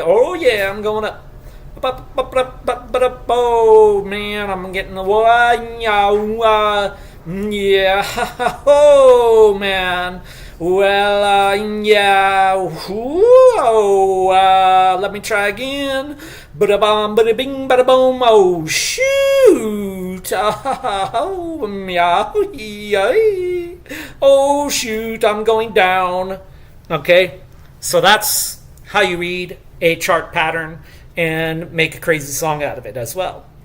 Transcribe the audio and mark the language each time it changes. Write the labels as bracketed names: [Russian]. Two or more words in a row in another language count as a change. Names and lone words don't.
[English] Oh, yeah, I'm going up. Oh, man, I'm getting the yeah. Oh, man. Well, yeah. Let me try again. Bada bum, bada bing, bada boom. Oh, shoot. Oh, yeah. Oh, shoot. I'm going down. Okay. So that's how you read a chart pattern and make a crazy song out of it as well.